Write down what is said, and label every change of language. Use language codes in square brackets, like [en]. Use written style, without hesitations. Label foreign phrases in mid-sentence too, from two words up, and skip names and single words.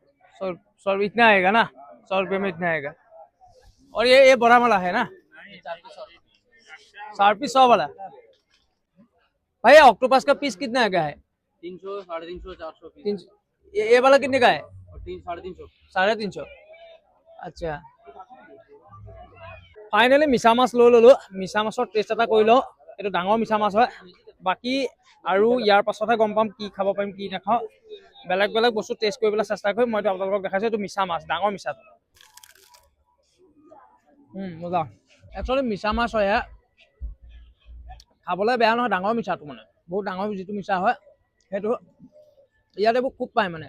[hi] 100 इतना आएगा ना, 100 रुपये में इतना आएगा। और ये बड़ा वाला है ना, 4 पीस 100 वाला। भाई ऑक्टोपस का पीस कितना का है? 300 350 400 पीस। ये वाला कितने का है? 350 [as] 350। [hi] अच्छा फाइनली [as] मिছা মাছ লৈ ললো। মিছা মাছৰ টেষ্ট এটা কৰি লওঁ। এইটো ডাঙৰ মিছা মাছ হয়। বাকি আৰু ইয়াৰ পাছতহে গম পাম কি খাব পাৰিম কি নাখাওঁ। বেলেগ বেলেগ বস্তু টেষ্ট কৰিবলৈ চেষ্টা কৰিম। মই আপোনালোকক দেখাইছোঁ এইটো মিছা মাছ, ডাঙৰ মিছাটো। মজা একচুৱেলি মিছা মাছ হয়, খাবলৈ বেয়া নহয়, ডাঙৰ মিছাটো মানে বহুত ডাঙৰ যিটো মিছা হয় সেইটো ইয়াত এইবোৰ খুব পায় মানে।